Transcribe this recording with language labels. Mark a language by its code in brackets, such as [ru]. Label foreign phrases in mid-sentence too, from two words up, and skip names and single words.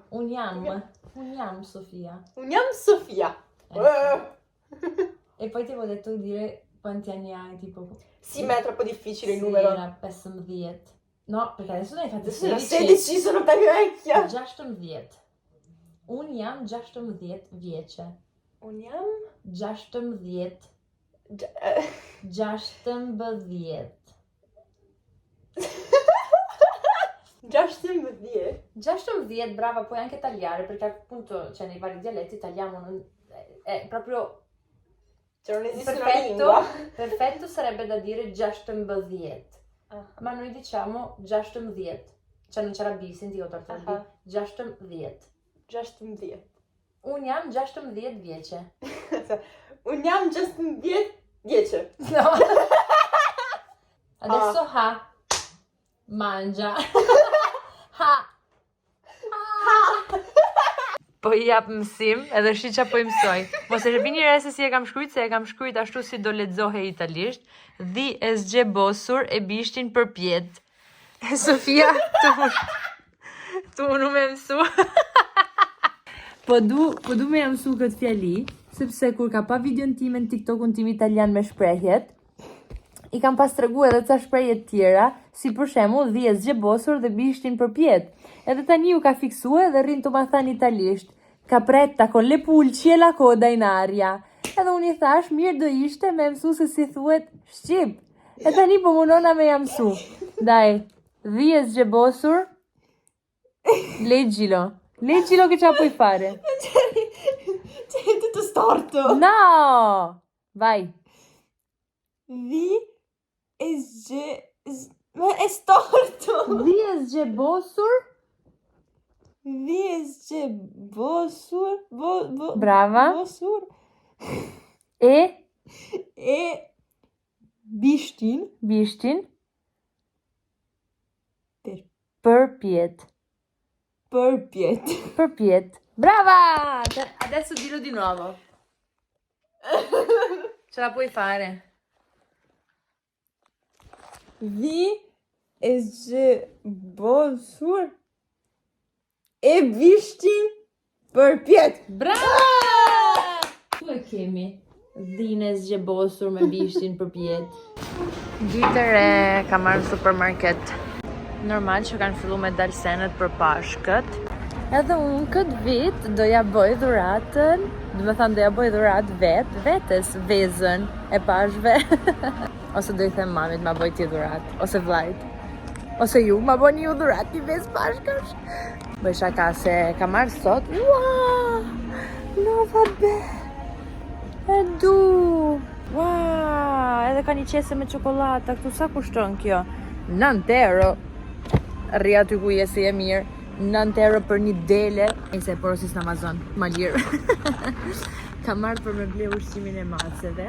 [sq] Un yam Sofia. Un yam Sofia. [it] E poi ti avevo detto di dire quanti anni hai, tipo... Sì, ma è troppo difficile il Sì, numero. era pesem diet. No, perché adesso ne hai fatti Adesso sono 16. 16, sono ben vecchia. [sq] Gjashtem diet. Un jam 16 vjeçe. Un yam? 16. Gi- 16. [it] 16, brava, puoi anche tagliare, perché appunto, cioè, nei vari dialetti tagliamo, è proprio Cioè non esiste una lingua. perfetto sarebbe da dire 16. Ah. Ma noi diciamo 16. Cioè non c'è la B, senti ho tolto la B. Ah. 16. Justin Diet. [sq] Unë jam 16 vjeqe. Unë jam 16 vjeqe. [it] No. Adesso ha. Mangia. Ha. [sq] Po i jap mësim, edhe shi qa po i mësoj. Mos e vini re se si e kam shkruajt, se e kam shkruajt ashtu si do lexohej italisht. Dhi e zgjebosur e bishtin përpjet. E Sofia, tu unë me mësu. Po du me jam mësu këtë fjali, sepse kur ka pa videon time në TikTokun tim italian me shprehjet, i kam pas tregu edhe ca shprehje tjera, si për shembull dhi e zgjebosur dhe bishtin përpjet. Edhe tani u ka fiksue dhe rrin të ma than italisht. [it] Capretta con le pulci e la coda in aria. [sq] Edhe unë i thash, mirë do ishte me mësu se si thuhet shqip. E tani po munona me jam mësu. Daj, dhi e zgjebosur, [it] leggilo. Leggilo che c'ha puoi fare. C'è tutto storto. No! Vai. [sq] Dhi e [it] ma è storto. [sq] Dhi e zgjebosur. Dhi e zgjebosur. [it] Brava. [sq] Bosur. E Bishtin. bishtin Per- përpjet. Përpjet. Përpjet. [it] Brava! Adesso dillo di nuovo. Ce la puoi fare. [sq] Dhi e zgjebosur e bishtin përpjet. [it] Brava! [sq] Tu e kemi dhinë e zgjebosur me bishtin përpjet. Ditë e re ka marrë në supermarket. Normal që kanë fillu me dalë senet për Pashkët. Edhe unë këtë vit doja bëj dhuratën, do me thënë doja bëj dhuratë vetes, vezën e pashve. Ose do i them mamit ma bëj ti dhuratë, ose vllajt. Ose ju ma bëni ju dhuratë i vezë Pashkash. Bëj shaka se ka marrë sot. Ua! [it] No, vabbè. [sq] E du. Ua! Edhe ka një qese me çokolata, këtu sa kushton kjo? 9 euro. Rri aty ku je si e mirë. 9 euro për një dele. E se porosis në Amazon, ma lirë. Ka marrë për me ble ushqimin e maceve.